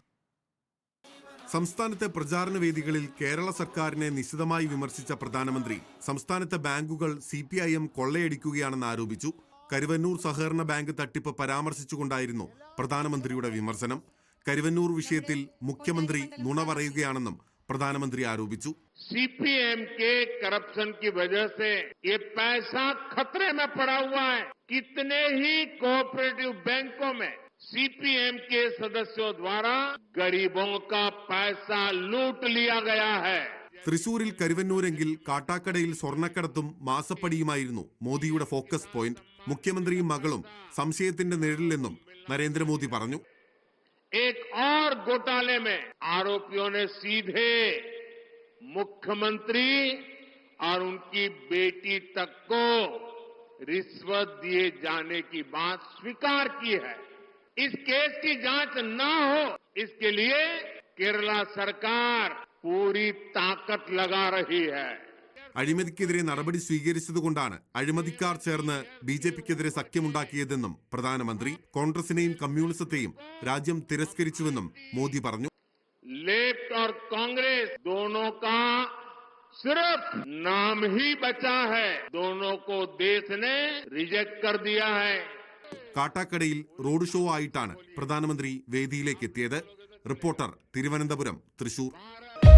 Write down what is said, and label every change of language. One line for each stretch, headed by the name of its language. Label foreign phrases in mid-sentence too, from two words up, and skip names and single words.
Malayalam: സംസ്ഥാനത്തെ പ്രചാരണ വേദികളിൽ കേരള സർക്കാരിനെ നിശിതമായി വിമർശിച്ച പ്രധാനമന്ത്രി സംസ്ഥാനത്തെ ബാങ്കുകൾ CPIM കൊള്ളയടിക്കുകയാണെന്ന് ആരോപിച്ചു. കരുവന്നൂർ സഹകരണ ബാങ്ക് തട്ടിപ്പ് പരാമർശിച്ചുകൊണ്ടായിരുന്നു പ്രധാനമന്ത്രിയുടെ വിമർശനം. കരുവന്നൂർ വിഷയത്തിൽ മുഖ്യമന്ത്രി നുണ പറയുകയാണെന്നും പ്രധാനമന്ത്രി ആരോപിച്ചു.
Hindi: CPM के करप्शन की वजह से ये पैसा खतरे में पड़ा हुआ है. कितने ही
English: cooperative banks
Hindi: में CPM के सदस्यों द्वारा गरीबों का पैसा लूट लिया गया है.
Malayalam: തൃശൂരിൽ കരുവന്നൂരെങ്കിൽ കാട്ടാക്കടയിൽ സ്വർണ്ണക്കടത്തും മാസപ്പടിയുമായിരുന്നു മോദിയുടെ
English: focus point.
Malayalam: മുഖ്യമന്ത്രിയും മകളും സംശയത്തിന്റെ നിഴലിലെന്നും നരേന്ദ്രമോദി പറഞ്ഞു.
Hindi: एक और घोटाले में आरोपियों ने सीधे मुख्यमंत्री और उनकी बेटी तक को रिश्वत दिए जाने की बात स्वीकार की है. इस केस की जांच न हो इसके लिए केरला सरकार पूरी ताकत लगा रही है.
Malayalam: അഴിമതിക്കെതിരെ നടപടി സ്വീകരിച്ചതുകൊണ്ടാണ് അഴിമതിക്കാർ ചേർന്ന് BJP-ക്കെതിരെ സഖ്യമുണ്ടാക്കിയതെന്നും പ്രധാനമന്ത്രി. കോൺഗ്രസിനെയും കമ്മ്യൂണിസത്തെയും രാജ്യം തിരസ്കരിച്ചുവെന്നും മോദി പറഞ്ഞു.
Hindi: लेफ्ट और कांग्रेस दोनों का सिर्फ नाम ही बचा है. दोनों को देश ने रिजेक्ट कर दिया है.
Malayalam: കാട്ടാക്കടയിൽ
English: road show
Malayalam: ആയിട്ടാണ് പ്രധാനമന്ത്രി വേദിയിലേക്ക് എത്തിയത്. റിപ്പോർട്ടർ, തിരുവനന്തപുരം, തൃശൂർ.